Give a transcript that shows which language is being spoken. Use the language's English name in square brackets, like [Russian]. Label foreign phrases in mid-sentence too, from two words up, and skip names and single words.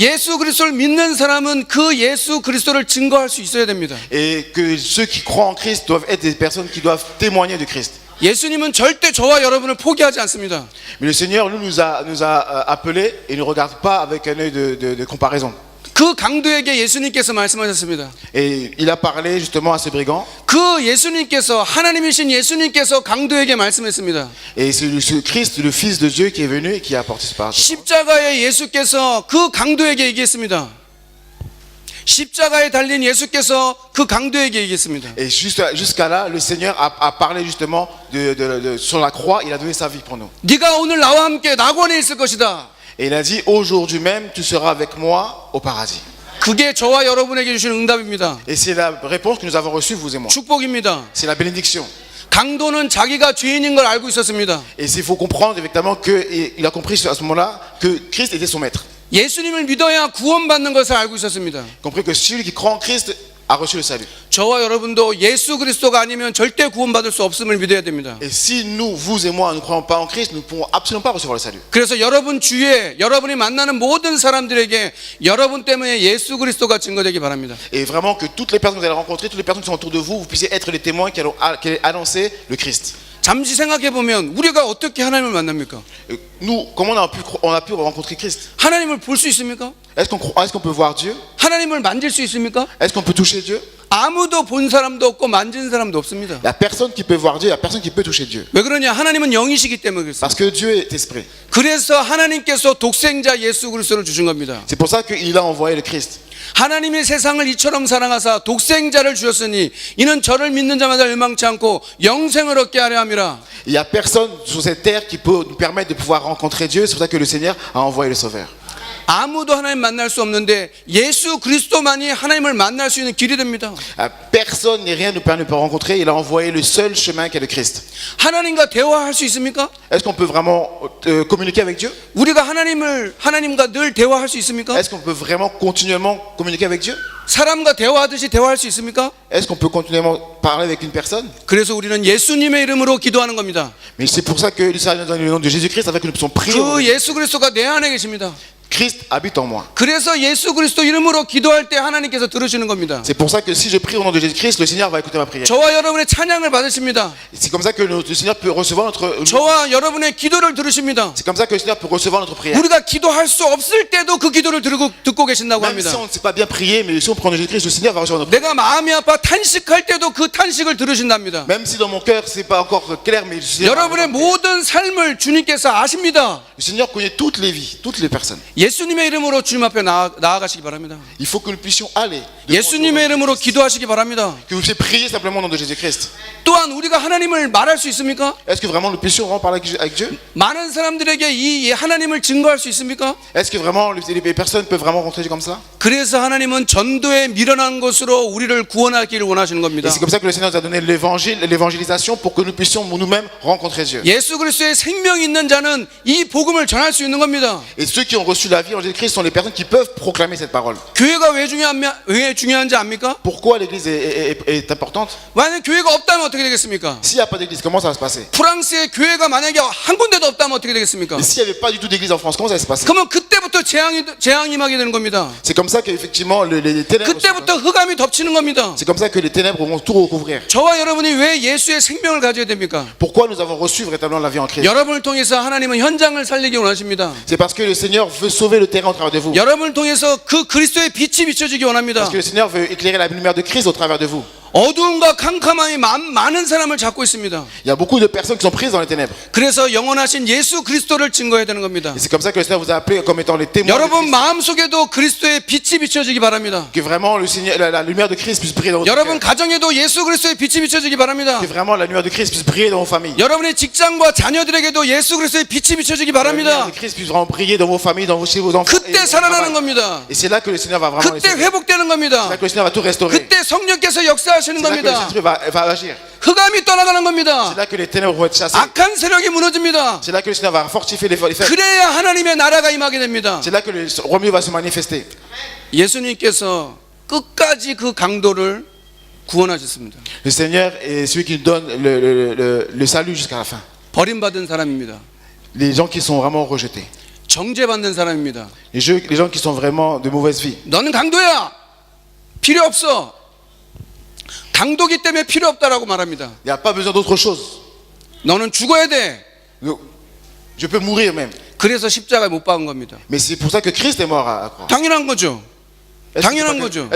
[Korean] 예수 그리스도를 믿는 사람은 그 예수 그리스도를 증거할 수 있어야 됩니다. [French] Et que ceux qui croient en Christ doivent être des personnes qui doivent témoigner de Christ. [Korean] 예수님은 절대 저와 여러분을 포기하지 않습니다. [French] Mais le Seigneur nous a appelés et ne regarde pas avec un œil de comparaison. [Korean] 그 강도에게 예수님께서 말씀하셨습니다. [French] Et il a parlé justement à ce brigand. [Korean] 그 예수님께서 하나님이신 예수님께서 강도에게 말씀했습니다. [French] Et c'est le Christ, le Fils de Dieu qui est venu et qui a apporté ce parole. [Korean] 십자가에 예수께서 그 강도에게 얘기했습니다. 십자가에 달린 예수께서 그 강도에게 얘기했습니다. [French] Et jusqu'à là, le Seigneur a parlé justement sur la croix. Il a donné sa vie pour nous. [Korean] 네가 오늘 나와 함께 낙원에 있을 것이다. [French] Et il a dit, aujourd'hui même, tu seras avec moi au paradis. [Korean] 그게 저와 여러분에게 주신 응답입니다. [French] Et c'est la réponse que nous avons reçue, vous et moi. [Korean] 축복입니다. [French] C'est la bénédiction. [Korean] 강도는 자기가 죄인인 걸 알고 있었습니다. [French] Et il faut comprendre effectivement qu'il a compris à ce moment-là que Christ était son maître. [Korean] 예수님을 믿어야 구원받는 것을 알고 있었습니다. [French] Compris que celui qui croit en Christ a reçu le salut. [Korean] 저와 여러분도 예수 그리스도가 아니면 절대 구원받을 수 없음을 믿어야 됩니다. [French] Et si nous, vous et moi, ne croyons pas en Christ, nous ne pouvons absolument pas recevoir le salut. [Korean] 그래서 여러분 주위에 여러분이 만나는 모든 사람들에게 여러분 때문에 예수 그리스도가 증거되기 바랍니다. [French] Et vraiment que toutes les personnes que vous allez rencontrer, toutes les personnes qui sont autour de vous, vous puissiez être les témoins qui allez annoncer le Christ. [Korean] 잠시 생각해 보면 우리가 어떻게 하나님을 만납니까? [French] Et nous, comment on a pu rencontrer Christ? [Korean] 하나님을 볼 수 있습니까? [French] Est-ce qu'on peut voir Dieu? [Korean] 하나님을 만질 수 있습니까? [French] Est-ce qu'on peut toucher Dieu? [Korean] 아무도 본 사람도 없고 만진 사람도 없습니다. [French] Il n'y a personne qui peut voir Dieu, il n'y a personne qui peut toucher Dieu. [Korean] 왜 그러냐? 하나님은 영이시기 때문에 그렇습니다. [French] Parce que Dieu est esprit. [Korean] 그래서 하나님께서 독생자 예수 그리스도를 주신 겁니다. [French] C'est pour ça qu'il a envoyé le Christ. [Korean] 하나님이 세상을 이처럼 사랑하사 독생자를 주셨으니 이는 저를 믿는 자마다 멸망치 않고 영생을 얻게 하려 함이라. [French] Il n'y a personne sur cette terre qui peut nous permettre de pouvoir rencontrer Dieu. C'est pour ça que le Seigneur a envoyé le Sauveur. [Korean] 아무도 하나님 만날 수 없는데 예수 그리스도만이 하나님을 만날 수 있는 길이 됩니다. [French] Personne ni rien ne peut nous rencontrer. Il a envoyé le seul chemin qui est le Christ. [Korean] 하나님과 대화할 수 있습니까? [French] Est-ce qu'on peut vraiment communiquer avec Dieu? [Korean] 우리가 하나님과 늘 대화할 수 있습니까? [French] Est-ce qu'on peut vraiment continuellement communiquer avec Dieu? [Korean] 사람과 대화하듯이 대화할 수 있습니까? [French] Est-ce qu'on peut continuellement parler avec une personne? [Korean] 그래서 우리는 예수님의 이름으로 기도하는 겁니다. [French] Mais c'est pour ça que le Seigneur nous donne le nom de Jésus-Christ afin que nous puissions prier. [Korean] 그 예수 그리스도가 내 안에 계십니다. [French] Christ habite en moi. [Korean] 그래서 예수 그리스도 이름으로 기도할 때 하나님께서 들으시는 겁니다. [French] C'est pour ça que si je prie au nom de Jésus-Christ, le Seigneur va écouter ma prière. [Korean] 저와 여러분의 찬양을 받으십니다. [French] C'est comme ça que le Seigneur peut recevoir notre. [Korean] 저와 여러분의 기도를 들으십니다. [French] C'est comme ça que le Seigneur peut recevoir notre prière. [Korean] 우리가 기도할 수 없을 때도 그 기도를 듣고 계신다고 [French] Même si [Korean] 합니다. [French] on ne sait pas bien prier, mais si on prend Jésus-Christ, le Seigneur va recevoir notre prière. [Korean] 내가 마음이 아파 탄식할 때도 그 탄식을 들으신답니다. [French] Même si dans mon cœur c'est pas encore clair, mais le Seigneur, [Korean] 여러분의 모든 삶을 주님께서 아십니다. [French] le Seigneur connaît toutes les vies, toutes les personnes. [Korean] 예수님의 이름으로 주님 앞에 나아가시기 바랍니다. [French] Il faut que nous puissions aller. devant [Korean] 예수님의 [French] Dieu. [Korean] 이름으로 기도하시기 바랍니다. [French] Que vous puissiez prier simplement au nom de Jésus-Christ. [Korean] 또한 우리가 하나님을 말할 수 있습니까? [French] Est-ce que vraiment nous puissions vraiment parler avec Dieu? [Korean] 많은 사람들에게 이 하나님을 증거할 수 있습니까? [French] Est-ce que vraiment les personnes peuvent vraiment rencontrer Dieu comme ça? [Korean] 그래서 하나님은 전도에 미련한 것으로 우리를 구원하기를 원하시는 [French] Et [Korean] 겁니다. [French] c'est comme ça que le Seigneur nous a donné l'évangile, l'évangélisation pour que nous puissions nous-mêmes rencontrer Dieu. [Korean] 예수 그리스도의 생명이 있는 자는 이 복음을 전할 수 있는 겁니다. [French] Et ceux qui ont reçu la vie en Jésus-Christ sont les personnes qui peuvent proclamer cette parole. [Korean] 교회가 왜 중요한지 압니까? [French] Pourquoi l'église est importante? [Korean] 만약 교회가 없다면 어떻게 되겠습니까? [French] S'il n'y a pas d'église, comment ça va se passer? [Korean] 프랑스에 교회가 만약에 한 군데도 없다면 어떻게 되겠습니까? [French] Et s'il n'y avait pas du tout d'église en France, comment ça va se passer? [Korean] 그러면 그때부터 재앙이 임하게 되는 겁니다. [French] C'est comme ça qu'effectivement les ténèbres. [Korean] 그때부터 흑암이 덮치는 겁니다. [French] C'est comme ça que les ténèbres vont tout recouvrir. [Korean] 저와 여러분이 왜 예수의 생명을 가져야 됩니까? [French] Pourquoi nous avons reçu véritablement la vie en Christ? [Korean] 여러분을 통해서 하나님은 현장을 살리기 원하십니다. [French] C'est parce que le Seigneur veut sauver le terrain au travers de vous. [Korean] 여러분을 통해서 그 그리스도의 빛이 비춰지기 원합니다. [French] Parce que le Seigneur veut éclairer la lumière de Christ au travers de vous. [Korean] 어두움과 캄캄함이 많은 사람을 잡고 있습니다. [French] Il y a beaucoup de personnes qui sont prises dans les ténèbres. [Korean] 그래서 영원하신 예수 그리스도를 증거해야 되는 겁니다. [French] Et c'est comme ça que le Seigneur vous a appelé comme étant les témoins de [Korean] 여러분 [French] Christ. [Korean] 마음속에도 그리스도의 빛이 비춰지기 바랍니다. [French] Que vraiment le Seigneur, la lumière de Christ puisse briller dans votre [Korean] 여러분 [French] cœur. [Korean] 가정에도 예수 그리스도의 빛이 비춰지기 바랍니다. [French] Que vraiment la lumière de Christ puisse briller dans vos familles. [Korean] 여러분의 직장과 자녀들에게도 예수 그리스도의 빛이 비춰지기 [French] La lumière [Korean] 바랍니다. [French] de Christ puisse vraiment briller dans vos familles, chez vos enfants. [Korean] 그때 살아나는 겁니다. [French] Et c'est là que le Seigneur va vraiment les [Korean] 그때 [French] sauver. [Korean] 회복되는 [French] C'est [Korean] 겁니다. [French] là que le Seigneur va tout restaurer. [Korean] 그때 성령께서 역사하시는 [French] C'est là que le [Korean] 겁니다. [French] Saint-Esprit va agir. [Korean] 흑암이 떠나가는 [French] C'est [Korean] 겁니다. [French] là que les ténèbres vont être chassées. [Korean] 악한 세력이 무너집니다. [French] C'est là que le Seigneur va fortifier les faibles. [Korean] 그래야 하나님의 나라가 임하게 됩니다. [French] C'est là que le royaume va se manifester. [Korean] 예수님께서 끝까지 그 강도를 구원하셨습니다. [French] Le Seigneur est celui qui nous donne le salut jusqu'à la fin. [Korean] 버림받은 사람입니다. [French] Les gens qui sont vraiment rejetés. [Korean] 정죄받는 사람입니다. [French] Les gens qui sont vraiment de mauvaise vie. [Korean] 너는 강도야. 필요 없어. 강도기 때문에 필요 없다라고 말합니다. [French] Il n'y a pas besoin d'autre chose. [Korean] 너는 죽어야 돼. [French] Je peux mourir même. [Korean] 그래서 십자가에 못 박은 겁니다. [French] Mais c'est pour ça que Christ est mort à croix. [Korean] 당연한 거죠. 당연한 거죠.